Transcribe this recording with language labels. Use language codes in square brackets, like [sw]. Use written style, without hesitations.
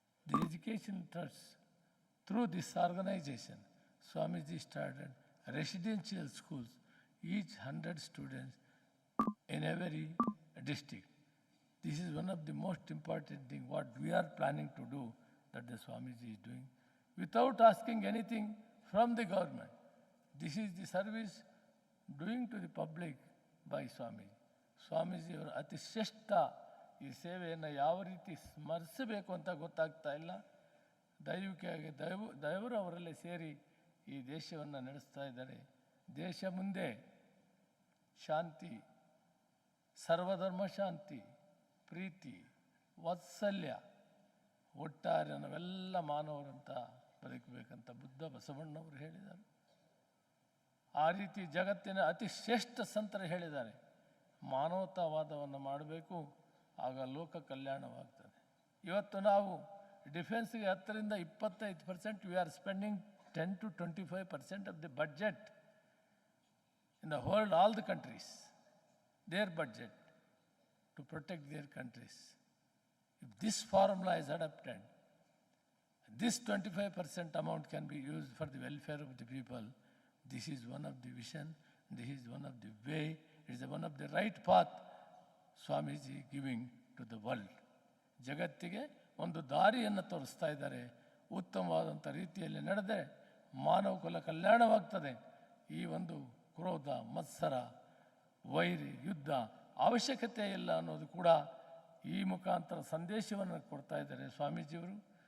[en] The education trust, through this organization, Swamiji started residential schools, each 100 students in every district. This is one of the most important things what we are planning to do, that the Swamiji is doing, without asking anything from the government. This is the service doing to the public by Swamiji. [kn] Swamiji ಅವರ ಅತಿ ಶ್ರೇಷ್ಠ ಈ ಸೇವೆಯನ್ನು ಯಾವ ರೀತಿ ಸ್ಮರಿಸಬೇಕು ಅಂತ ಗೊತ್ತಾಗ್ತಾ ಇಲ್ಲ. ದೈವಿಕವಾಗಿ ದೇವರು ಅವರಲ್ಲಿ ಸೇರಿ ಈ ದೇಶವನ್ನು ನಡೆಸ್ತಾ ಇದ್ದಾರೆ. ದೇಶ ಮುಂದೆ ಶಾಂತಿ, ಸರ್ವಧರ್ಮ ಶಾಂತಿ, ಪ್ರೀತಿ, ವಾತ್ಸಲ್ಯ, ಒಟ್ಟಾರೆ ನಾವೆಲ್ಲ ಮಾನವರಂತ ಬದುಕಬೇಕಂತ ಬುದ್ಧ ಬಸವಣ್ಣವರು ಹೇಳಿದ್ದಾರೆ. ಆ ರೀತಿ ಜಗತ್ತಿನ ಅತಿ ಶ್ರೇಷ್ಠ ಸಂತರು ಹೇಳಿದ್ದಾರೆ, ಮಾನವತಾವಾದವನ್ನು ಮಾಡಬೇಕು, ಆಗ ಲೋಕ ಕಲ್ಯಾಣವಾಗ್ತದೆ. ಇವತ್ತು ನಾವು ಡಿಫೆನ್ಸ್ಗೆ [en] 10ರಿಂದ 25% we are spending 10 to 25% of the budget in the world, all the countries, their budget to protect their countries. If this formula is adopted, this 25% amount can be used for the welfare of the people. This is one of the vision, this is one of the way, it is one of the right path Swamiji giving to the world. [kn] ಜಗತ್ತಿಗೆ ಒಂದು ದಾರಿಯನ್ನು ತೋರಿಸ್ತಾ ಇದ್ದಾರೆ. ಉತ್ತಮವಾದಂಥ ರೀತಿಯಲ್ಲಿ ನಡೆದರೆ ಮಾನವ ಕುಲ ಕಲ್ಯಾಣವಾಗ್ತದೆ. ಈ ಒಂದು ಕ್ರೋಧ, ಮತ್ಸರ, ವೈರಿ, ಯುದ್ಧ ಅವಶ್ಯಕತೆ ಇಲ್ಲ ಅನ್ನೋದು ಕೂಡ ಈ ಮುಖಾಂತರ ಸಂದೇಶವನ್ನು ಕೊಡ್ತಾ ಇದ್ದಾರೆ ಸ್ವಾಮೀಜಿಯವರು.